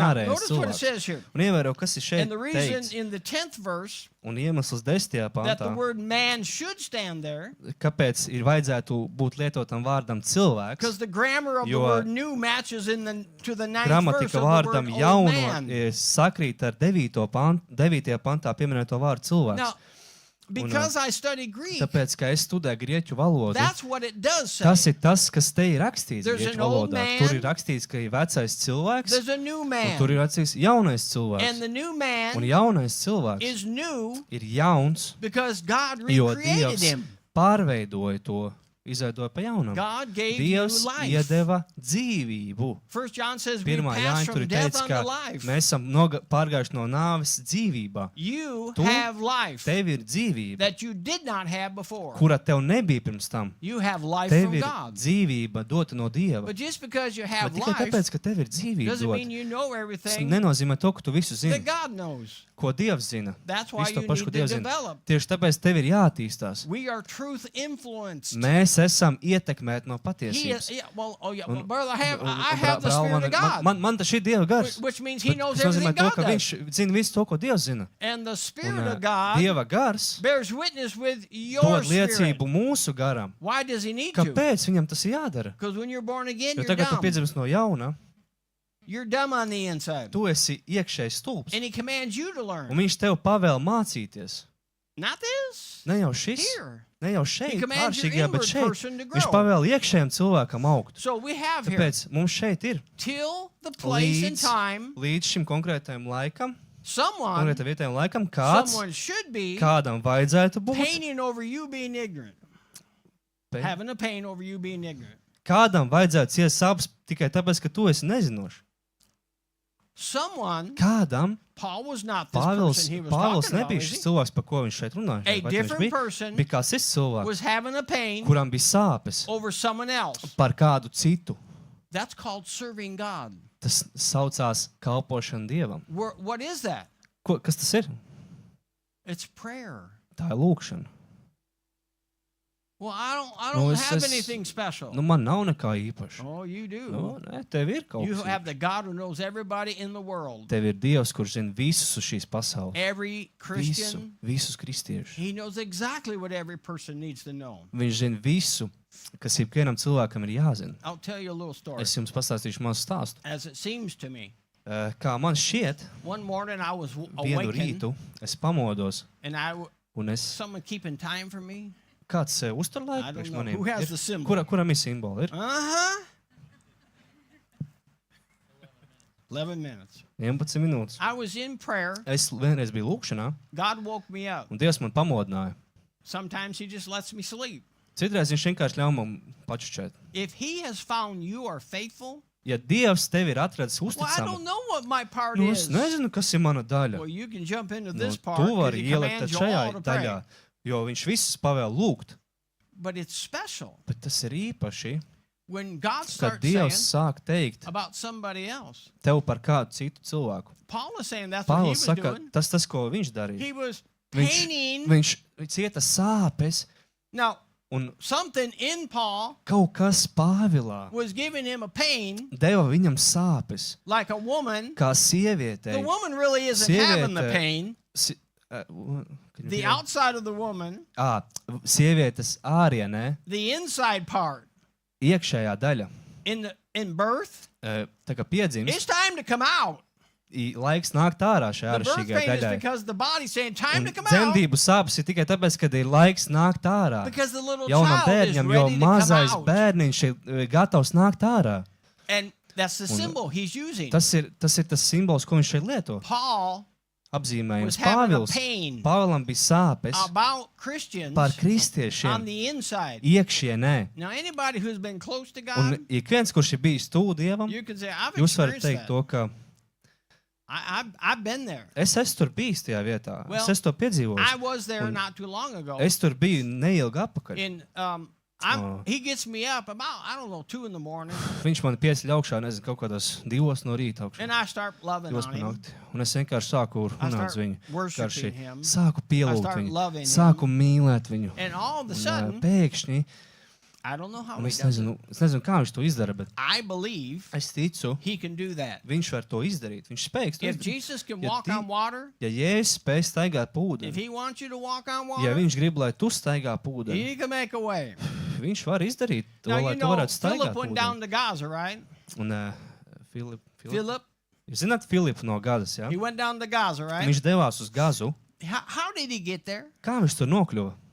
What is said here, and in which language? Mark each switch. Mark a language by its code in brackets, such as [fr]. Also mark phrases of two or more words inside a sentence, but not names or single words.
[en] Now, [lv] ārējais [en] notice what it [lv] cilvēks. [en] says here. [lv] Un ievēro, kas ir šeit [en] And the reason [lv] teikts. [en] in the 10th verse [lv] Un iemesls 10. [en] that the [lv] pantā, [en] word man should stand there, [lv] kāpēc ir vajadzētu būt lietotam vārdam cilvēks, [en] because the grammar of the [lv] Jo [en] word new matches to the 9th verse [lv] gramatika [en] of the [lv] vārdam [en] word old [lv] jauno [en] man. [lv] sakrīt ar 9. pantā pieminēto vārdu cilvēks. [en] Now, because I study Greek, [lv] Tāpēc, ka es studēju grieķu valodu, [en] that's what it does say. [lv] tas ir tas, kas te ir rakstīts [en] There's [lv] grieķu [en] an old [lv] valodā. [en] man. [lv] Tur ir rakstīts, ka ir vecais cilvēks, [en] There's a new [lv] un [en] man. [lv] tur ir rakstīts jaunais [en] And [lv] cilvēks. [en] the new [lv] Un [en] man [lv] jaunais cilvēks [en] is new [lv] ir jauns, [en] because God [lv] jo [en] recreated [lv] Dievs [en] him. [lv] pārveidoja to, izveidoja pa jaunam. [en] God gave [lv] Dievs [en] you life. [lv] iedeva dzīvību. [en] 1 John says we [lv] Pirmā [en] pass [lv] Jāņa tur [en] from [lv] ir [en] death [lv] teicis, [en] unto [lv] ka [en] life. [lv] mēs esam pārgājuši no nāves dzīvībā. [en] You [lv] Tu- [en] have life [lv] Tev ir dzīvība, [en] that you did not have before. [lv] kura tev nebija pirms tam. [en] You have life [lv] Tev [en] from [lv] ir [en] God. [lv] dzīvība dota no Dieva. [en] But just because you [lv] Bet [en] have [lv] tikai [en] life [lv] tāpēc, ka tev ir dzīvība [en] doesn't [lv] dota, [en] mean you know [lv] tas [en] everything [lv] nenozīmē to, ka tu visu [en] that [lv] zini, [en] God knows. [lv] ko Dievs zina. [en] That's why [lv] Visu to [en] you [lv] pašu, ko [en] need to [lv] Dievs zina. [en] develop. [lv] Tieši tāpēc tev ir jāattīstās. [en] We are truth influenced. [lv] Mēs esam ietekmēti no [en] He is, [lv] patiesības. [en] yeah, well, [lv] Un- [en] brother, I have [lv] Brāl, [en] the Spirit of God, [lv] man tas ir Dieva gars. [en] which means He [lv] Bet [en] knows [lv] Tas nozīmē [en] everything [lv] to, [en] God [lv] ka [en] does. [lv] viņš zina visu to, ko Dievs zina. [en] And the [lv] Un, [en] Spirit of God [lv] Dieva gars [en] bears witness with your [lv] dod [en] spirit. [lv] liecību mūsu garam. [en] Why does He need to? [lv] Kāpēc viņam tas ir jādara? [en] Because when you're born again, [lv] Jo [en] you're [lv] tagad tu [en] dumb. [lv] piedzimst no jauna, [en] You're dumb on the inside. [lv] tu esi iekšējs stulbs. [en] And He commands you to [lv] Un [en] learn. [lv] viņš tev pavēl mācīties. [en] Not this. [lv] Ne jau šis, [en] Here. [lv] ne jau [en] He [lv] šeit, [en] commands your [lv] āršķirīgajā, bet [en] inward [lv] šeit. [en] person to [lv] Viņš [en] grow. [lv] pavēl iekšējam cilvēkam augt. [en] So we have here [lv] Tāpēc mums šeit ir [en] till the place and [lv] līdz, [en] time [lv] līdz šim konkrētajam laikam, [en] someone [lv] konkrētajam vietējam laikam, kāds, [en] someone should be [lv] kādam vajadzētu būt. [en] painting over you being ignorant. Pe- Having a pain over you being ignorant. [lv] Kādam vajadzētu ciest sāpes tikai tāpēc, ka tu esi nezinošs. [en] Someone, [lv] Kādam [en] Paul was not this [lv] Pāvils, [en] person he was [lv] Pāvils [en] talking about, [lv] nebija [en] is [lv] šis [en] he? [lv] cilvēks, par ko viņš šeit runāja. [en] A [lv] Vai viņš [en] different [lv] bija? [en] person [lv] Bija kāds cits cilvēks, [en] was having a pain [lv] kuram bija sāpes [en] over someone else. [lv] par kādu citu. [en] That's called serving God. [lv] Tas saucās kalpošana Dievam. [en] What is that? [lv] Kas tas ir? [en] It's prayer. [lv] Tā ir lūkšana. [en] Well, I [lv] Nu, [en] don't [lv] es- [en] have [lv] es- [en] anything special. [lv] Nu, man nav nekā īpaša. [en] Oh, you do. [lv] Nu, nē, tev ir kaut [en] You [lv] kas. [en] have the God who knows everybody in the world. [lv] Tev ir Dievs, kurš zina visus uz šīs pasaules. [en] Every [lv] Visu, [en] Christian, [lv] visus kristiešus. [en] he knows exactly what every person needs to know. [lv] Viņš zina visu, kas ikvienam cilvēkam ir jāzina. [en] I'll tell you a little story. [lv] Es jums pastāstīšu mazu stāstu. [en] As it seems to me, [lv] Kā man šķiet, [en] one morning I was [lv] vienu [en] awakened [lv] rītu es pamodos, [en] and [lv] un es [en] someone keeping time for me. [lv] kāds uztur [en] I [lv] laiku [en] don't [lv] priekš [en] know. [lv] maniem. [en] Who has [lv] Ir? [en] the symbol? [lv] Kuram ir simboli? Ir [en] Uh-huh. 11 minutes. [lv] 11 minūtes. [en] I was in prayer. [lv] Es vienreiz biju lūkšanā, [en] God woke me up. [lv] un Dievs man pamodināja. [en] Sometimes he just lets me sleep. [lv] Citreiz viņš vienkārši ļauj man pačučēt. [en] If he has found you are faithful, [lv] Ja Dievs tevi ir atradis [en] well, I don't [lv] uzticamu, [en] know what my part [lv] nu [en] is. [lv] es nezinu, kas ir mana daļa. [en] Well, you can jump into [lv] Nu, [en] this [lv] tu [en] part 'cause [lv] vari [en] he [lv] ielikt [en] commands you [lv] šajā [en] all to pray. [lv] daļā, jo viņš visus pavēl lūgt. [en] But it's special [lv] Bet tas ir īpaši, [en] when God [lv] kad [en] starts [lv] Dievs [en] saying [lv] sāk teikt [en] about somebody else. [lv] tev par kādu citu cilvēku. [en] Paul is saying that's what he [lv] Pāvils [en] was [lv] saka, [en] doing. [lv] tas, ko viņš darīja. [en] He was [lv] Viņš, [en] painting. [lv] viņš cieta sāpes, [en] Now, [lv] un [en] something in Paul [lv] kaut kas Pāvilā [en] was giving him a pain [lv] deva viņam sāpes, [en] like a woman. [lv] kā [en] The [lv] sievietei. [en] woman really isn't having the [lv] Sieviete- [en] pain. The outside of the woman, [lv] Sievietes ārienē, [en] the inside part, [lv] iekšējā daļa, [en] in birth, [lv] tā kā piedzimst, [en] it's time to come out. [lv] laiks nākt ārā šajā [en] The birth [lv] āršķirīgajā [en] pain is [lv] daļā. [en] because the body's saying time [lv] Un [en] to come out. [lv] dzemdību sāpes ir tikai tāpēc, ka ir laiks nākt ārā. [en] Because the little [lv] Jaunam [en] child is [lv] bērnam, jo [en] ready to [lv] mazais [en] come out. [lv] bērniņš ir gatavs nākt ārā. [en] And that's the symbol he's using. [lv] Tas ir tas simbols, ko viņš šeit lieto. [en] Paul was [lv] Apzīmējums [en] having a [lv] Pāvils. [en] pain [lv] Pāvilam bija sāpes [en] about Christians [lv] par [en] on [lv] kristiešiem [en] the inside. [lv] iekšienē. [en] Now, anybody who's been close to [lv] Un [en] God, [lv] ik viens, kurš ir bijis tuvu Dievam, [en] you can say, I've [lv] jūs varat [en] experienced [lv] teikt [en] that. [lv] to, ka [en] I've been there. [lv] es esmu tur bijis tajā vietā. [en] Well, [lv] Es esmu to piedzīvojis. [en] I was there [lv] Un [en] not too long ago. [lv] Es tur biju neilgi atpakaļ. [en] And Oh. he gets me up about, I don't know, 2 in the morning, [lv] Viņš man pieceļ augšā, nezinu, kaut kādās 2 no rīta augšā. [en] and I start loving [lv] 2 [en] on [lv] pa [en] him. [lv] nakti. Un es vienkārši sāku [en] I [lv] runāt [en] start [lv] uz viņu. [en] worshiping [lv] Vienkārši [en] him. [lv] sāku pielūgt [en] I start [lv] viņu. [en] loving him. [lv] Sāku mīlēt viņu. [en] And all of a [lv] Un, [en] sudden, [lv] pēkšņi, [en] I don't know how [lv] un [en] he [lv] es [en] does it. [lv] nezinu, kā viņš to izdara, bet [en] I believe [lv] es ticu, [en] he can do that. [lv] viņš var to izdarīt. Viņš spēks to [en] If [lv] izdarīt. [en] Jesus can [lv] Ja [en] walk [lv] ti- [en] on water, [lv] Ja Jēzus spēj staigāt [en] if [lv] pūdeni, [en] he wants you to walk on [lv] ja [en] water, [lv] viņš grib, lai tu staigā pūdeni, [en] he can make a way. [lv] viņš var izdarīt to, [en] Now, [lv] lai [en] you [lv] tu [en] know, [lv] varētu staigāt [en] Philip went down [lv] pūdeni. [en] to Gaza, right? [lv] Un Filip, [en] Philip, [lv] jūs zināt Filipu no Gazas, ja? [en] he went down to Gaza, right? [lv] Viņš devās uz Gazu. [en] How did he get there? [lv] Kā viņš tur nokļuva?